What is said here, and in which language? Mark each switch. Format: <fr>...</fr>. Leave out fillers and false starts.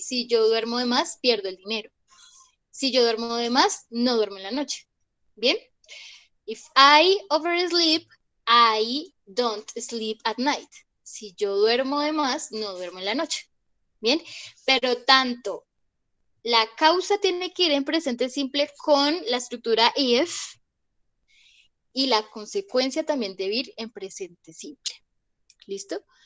<es>Si yo duermo de más, pierdo el dinero. Si yo duermo de más, no duermo en la noche. ¿Bien?</es> <en>If I oversleep, I don't sleep at night.</en> <es>Si yo duermo de más, no duermo en la noche. ¿Bien? Pero tanto la causa tiene que ir en presente simple con la estructura if y la consecuencia también debe ir en presente simple. ¿Listo?</es>